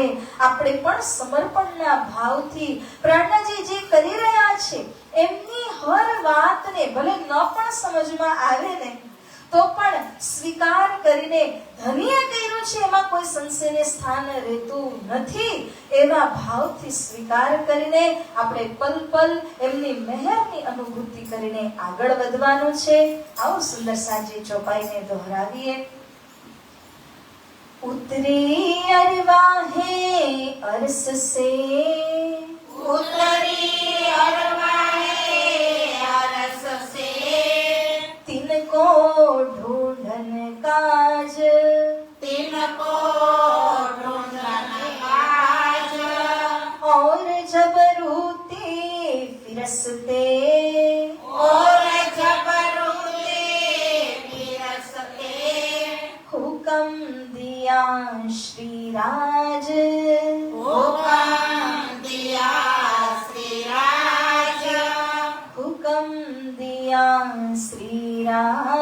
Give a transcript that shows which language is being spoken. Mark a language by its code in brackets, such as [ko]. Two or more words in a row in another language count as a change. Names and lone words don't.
[gu] આપણે પણ સમર્પણના ભાવથી પ્રાણનાજી જે કરી રહ્યા છે એમની હર વાતને ભલે ન પણ સમજમાં આવે ને તો પણ સ્વીકાર કરીને ધન્ય કર્યું છે એમાં કોઈ સંશયને સ્થાન રહેતું નથી એવા ભાવથી સ્વીકાર કરીને આપણે પલ પલ એમની મહેરની અનુભૂતિ કરીને આગળ વધવાનું છે. આવો સુંદર સાજી ચોપાઈને દોહરાવીએ. [hi] उतरी अरवाहे अरस से, उतरी अरवाहे अरस से, तिनको ढूंढन काज, तिनको ढूंढन काज, और जबरूती फिरसते, और जबरूते फिरसते, हुक्म दिया श्री राज, हुक्म दिया श्री राज, हुक्म दिया श्री राज.